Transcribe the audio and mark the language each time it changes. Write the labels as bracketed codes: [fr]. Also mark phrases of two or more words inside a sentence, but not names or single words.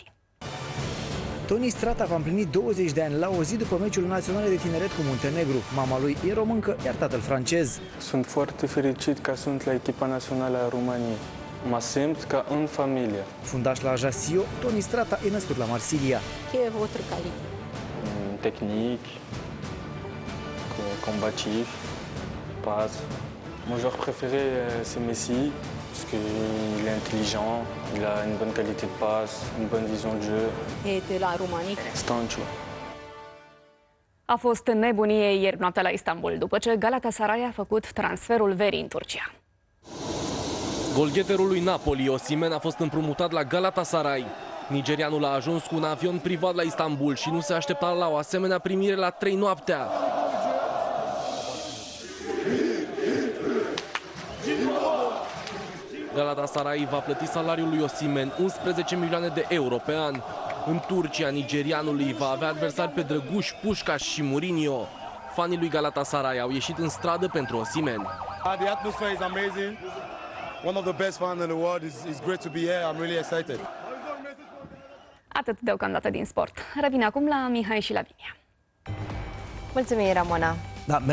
[ro] Toni Strata va împlini 20 de ani la o zi după meciul național de tineret cu Muntenegru. Mama lui e româncă, iar tatăl francez. Sunt foarte fericit că sunt la echipa națională a României. Mă simt ca în familie. Fundaș la Ajaccio, Toni Strata e născut la Marsilia. [fr] Quelle est votre qualité? Tehnic, combatif, passe. Mon joueur préféré, c'est Messi, parce qu'il est intelligent, il a une bonne qualité de passe, une bonne vision de jeu. Et de la Roumanie? Stanciu. [ro] A fost nebunie ieri noaptea la Istanbul, după ce Galatasaray a făcut transferul verii în Turcia. Golgheterul lui Napoli, Osimhen, a fost împrumutat la Galatasaray. Nigerianul a ajuns cu un avion privat la Istanbul și nu se aștepta la o asemenea primire la 3 noaptea. Galatasaray va plăti salariul lui Osimhen, 11 milioane de euro pe an. În Turcia, nigerianului va avea adversari pe Drăguș, Pușcaș și Mourinho. Fanii lui Galatasaray au ieșit în stradă pentru Osimhen. [en] The atmosphere is amazing. One of the best fans in the world. It's great to be here. I'm really excited. [ro] Atât deocamdată din sport. Revin acum la Mihai și Lavinia. Mulțumim, Ramona. Da,